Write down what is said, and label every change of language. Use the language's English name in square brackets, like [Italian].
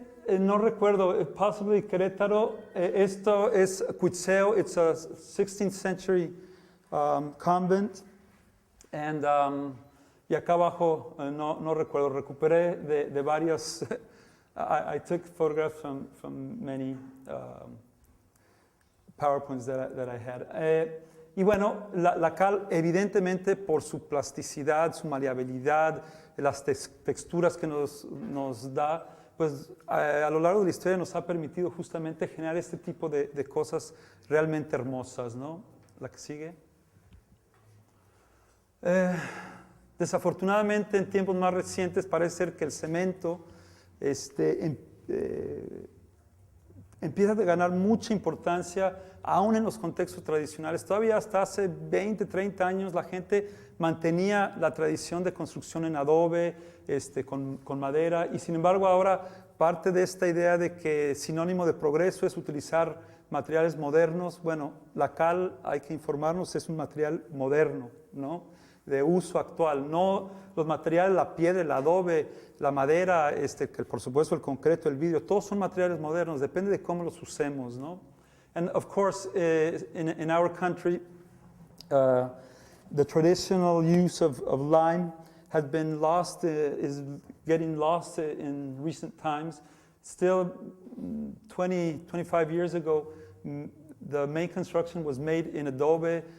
[Spanish] No recuerdo, [English] possibly [Spanish] Querétaro. Esto es Cuitzeo. [English] It's a 16th century convent. [Spanish] And, y acá abajo, no recuerdo, recuperé de varios. [English] I took photographs from many PowerPoints that I had. [Spanish] Y bueno, la cal, evidentemente, por su plasticidad, su maleabilidad, las texturas que nos da, pues a lo largo de la historia nos ha permitido justamente generar este tipo de cosas realmente hermosas, ¿no? La que sigue. Desafortunadamente, en tiempos más recientes, parece ser que el cemento empieza a ganar mucha importancia, aún en los contextos tradicionales. Todavía hasta hace 20, 30 años la gente mantenía la tradición de construcción en adobe, con madera, y sin embargo ahora parte de esta idea de que sinónimo de progreso es utilizar materiales modernos. Bueno, la cal, hay que informarnos, es un material moderno, ¿no? De uso actual, no los materiales, la piedra, el adobe, la madera, que por supuesto el concreto, el vidrio, todos son materiales modernos, depende de cómo los usemos, ¿no? [English] And of course, in our country, the traditional use of lime has been lost, is getting lost in recent times. Still, 20, 25 years ago, the main construction was made in adobe.